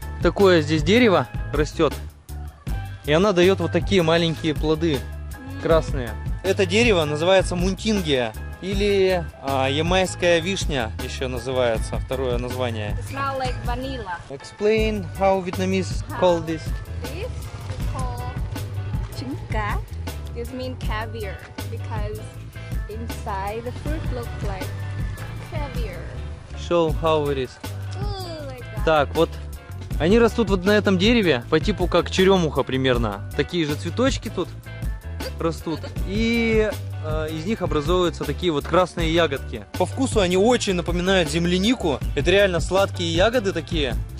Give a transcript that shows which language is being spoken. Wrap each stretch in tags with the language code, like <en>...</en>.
<ru>Такое здесь дерево растет. И она дает вот такие маленькие плоды, красные. Это дерево называется мунтингия. Или ямайская вишня еще называется, второе название.</ru> <en>It smells like vanilla. Explain how Vietnamese call this. This is called trứng cá. This means caviar because inside the fruit looks like caviar. Show how it is. Ooh, like that.</en> <ru>Так, вот они растут вот на этом дереве по типу как черемуха примерно. Такие же цветочки тут растут. И из них образуются такие вот красные ягодки. По вкусу они очень напоминают землянику. Это реально сладкие ягоды такие.</ru>